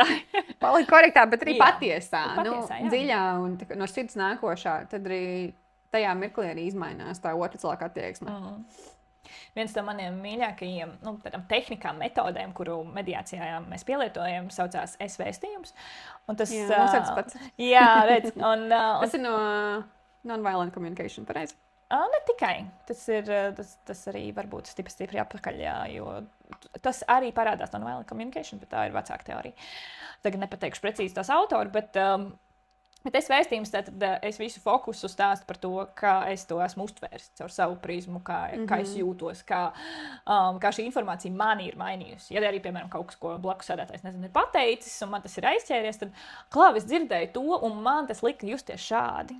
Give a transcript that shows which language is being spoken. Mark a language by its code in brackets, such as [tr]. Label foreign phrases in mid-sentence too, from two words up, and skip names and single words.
[lv] Politkorektā, bet arī patiesā, dziļā un no sirds nākošā. Tad arī tajā mirklī arī izmainās tā otra cilvēka attieksme. Viens no maniem mīļākajiem tehnikām, metodēm, kuru mediācijā mēs pielietojam, saucās S-vēstījums. Tas ir tas pats. Jā, redz. Tas ir no [en] non-violent communication, [lv] pareizi? Ne tikai. Tas arī varbūt stipri atpakaļ, jo tas arī parādās no [en] non-violent communication, [lv] bet tā ir vecāka teorija. Tagad nepateikšu precīzi tās autoru, bet es vēstījums, tad es visu fokusu stāstu par to, kā es to esmu uztvērs caur savu prizmu, kā es jūtos, kā šī informācija mani ir mainījusi. Ja arī, piemēram, kaut kas, ko blakus sēdētājs ir pateicis, un man tas ir aizķēries, tad es dzirdēju to, un man tas lika justies šādi.